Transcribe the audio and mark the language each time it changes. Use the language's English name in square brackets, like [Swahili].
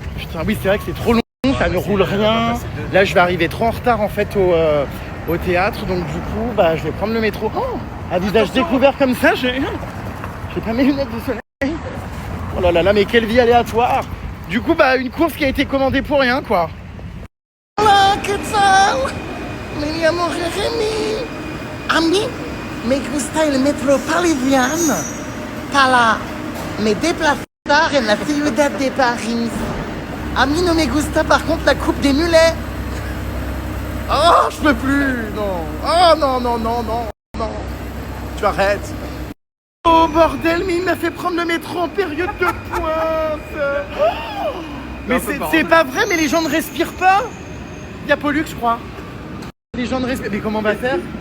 [French] Putain oui c'est vrai que c'est trop long, ça ne roule rien. Là je vais arriver trop en retard en fait au théâtre, donc du coup bah je vais prendre le métro. Oh, à visage découvert comme ça, j'ai pas mes lunettes de soleil. Oh là là là, mais quelle vie aléatoire. Du coup, bah, une course qui a été commandée pour rien, quoi. [Spanish] Hola, ¿qué tal? Me llamo Jérémy. A mí me gusta el metropolitano para me desplazar en la ciudad de Paris. A mí no me gusta [French] par contre la coupe des mulets. Oh, je peux plus, non. Oh non, non, non, non, non. Tu arrêtes. Oh bordel, mais il m'a fait prendre le métro en période de pointe. Oh, mais c'est pas vrai, mais les gens ne respirent pas. Il y a Pollux, je crois. Les gens ne respirent. Mais comment on va faire?